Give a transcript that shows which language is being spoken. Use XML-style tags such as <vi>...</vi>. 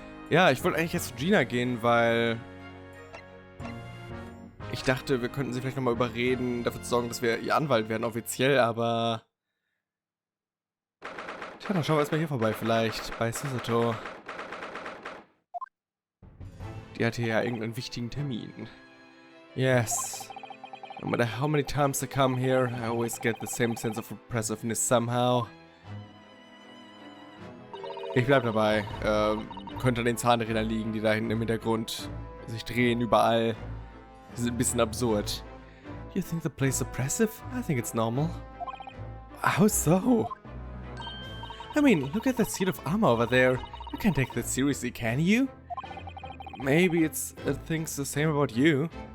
<de>Ja, ich wollte eigentlich jetzt zu Gina gehen, weil ich dachte, wir könnten sie vielleicht nochmal überreden, dafür zu sorgen, dass wir ihr Anwalt werden, offiziell, aber tja, dann schauen wir erstmal hier vorbei, vielleicht, bei Susato. Die hatte ja irgendeinen wichtigen Termin.</de> <en>Yes. No matter how many times I come here, I always get the same sense of oppressiveness somehow.</en> <de>Ich bleib dabei. Könnte an den Zahnrädern liegen, die da hinten im Hintergrund sich drehen, überall. Die sind ein bisschen absurd.</de> <en>You think the place is oppressive? I think it's normal. How so? I mean, look at that suit of armor over there. You can't take that seriously, can you? Maybe it thinks the same about you.</en>